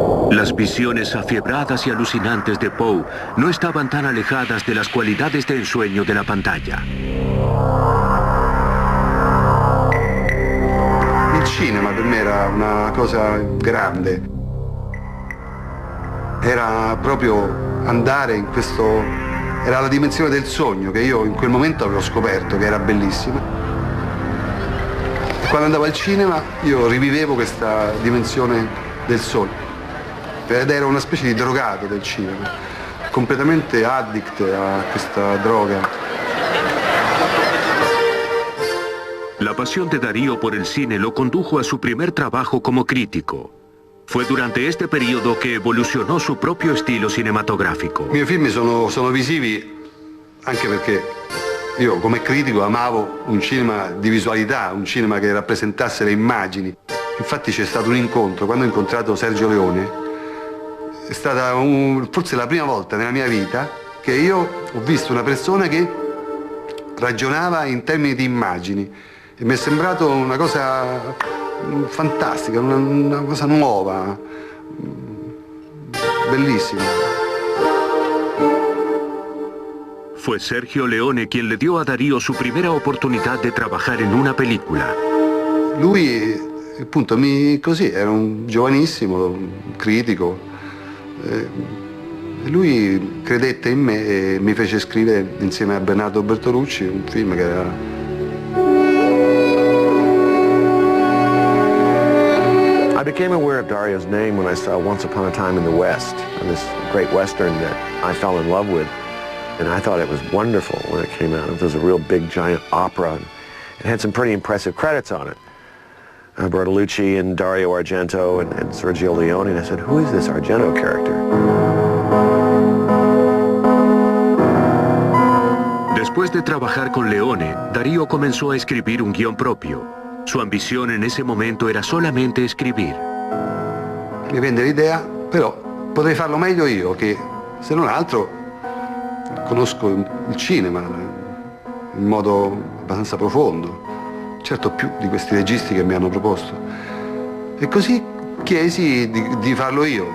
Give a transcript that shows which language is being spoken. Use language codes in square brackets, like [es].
[es] Las visiones afiebradas y alucinantes de Poe no estaban tan alejadas de las cualidades de ensueño de la pantalla. [it] Il cinema per me era una cosa grande. Era proprio andare in questo... era la dimensione del sogno che io in quel momento avevo scoperto, che era bellissima. E quando andavo al cinema io rivivevo questa dimensione del sogno. Ed ero una specie di drogato del cinema, completamente addict a questa droga. [es] La pasión de Darío por el cine lo condujo a su primer trabajo como crítico. Fue durante este periodo que evolucionó su propio estilo cinematográfico. [it] I miei film sono visivi anche perché io come critico amavo un cinema di visualità, un cinema che rappresentasse le immagini. Infatti c'è stato un incontro, quando ho incontrato Sergio Leone, è stata forse la prima volta nella mia vita che io ho visto una persona che ragionava in termini di immagini e mi è sembrato una cosa fantastica, una cosa nuova, bellissima. [es] Fue Sergio Leone quien le dio a Darío su primera oportunidad de trabajar en una película. [it] Lui appunto così era un giovanissimo, un critico. Lui credette in me e mi fece scrivere insieme a Bernardo Bertolucci un film che era... [en] I became aware of Dario's name when I saw Once Upon a Time in the West, and this great Western that I fell in love with. And I thought it was wonderful when it came out. It was a real big, giant opera, and it had some pretty impressive credits on it. Bertolucci and Dario Argento and Sergio Leone, and I said, who is this Argento character? [es] Después de trabajar con Leone, Darío comenzó a escribir un guión propio. Su ambición en ese momento era solamente escribir. [it] Mi vende l'idea, però potrei farlo meglio io, che se non altro conosco il cinema in modo abbastanza profondo. Certo più di questi registi che mi hanno proposto. E così chiesi di farlo io.